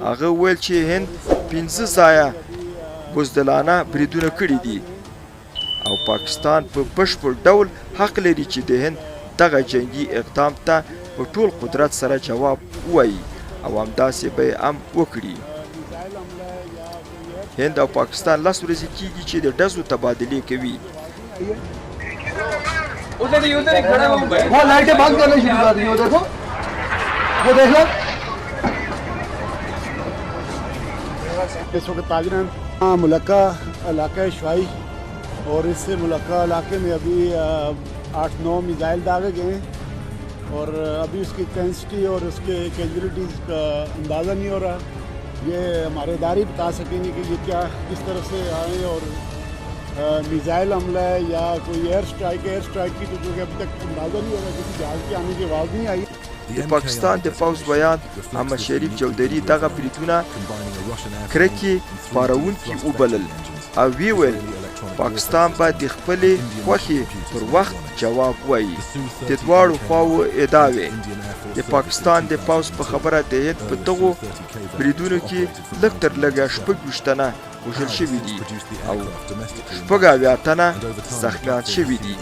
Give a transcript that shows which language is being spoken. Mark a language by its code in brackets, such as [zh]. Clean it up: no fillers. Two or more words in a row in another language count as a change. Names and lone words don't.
[ps] هغه وویل چې هند 15 ځایه بزدلانه بریدونه کړي دي او پاکستان په بشپړ ډول حق لري چې د هند دغه جنگي اقدام ته په ټول قدرت سره جواب ووایي او همداسې به یې هم وکړي. هند او پاکستان 10 ورځې کېږي چې د ډزو تبادلې کوي. [ur] وہ لائٹیں بند کرنا شروع کر دی، وہ دیکھو، وہ دیکھ لو. اس وقت تاجرن ملحقہ علاقہ شعائی اور اس سے ملحقہ علاقے میں ابھی 8-9 میزائل داغے گئے ہیں اور ابھی اس کی انٹینسٹی اور اس کے کیژولٹیز کا اندازہ نہیں ہو رہا. یہ ہمارے ادارے بتا سکیں گے کہ یہ کیا کس طرح سے آئے اور میزائل حملہ ہے یا کوئی [en] air strike [ur] کی تو جو کہ ابھی تک اندازہ نہیں ہو رہا کیونکہ جہاز کی آنے کی آواز نہیں آئی. [ps] د پاکستان د پوځ بیان احمد شریف چودھری دغه بریدونه کرکې پارونکي وبلل او وی ویل پاکستان باید د خپلې خوښې پر وخت جواب وایي. د دواړو خواوو ادعا وې. د پاکستان د پوځ په خبره د هند په دغو بریدونو کې لږ تر لږه 26 تنه وژل شوي دي او 80 تنه زخمیان شوي دي.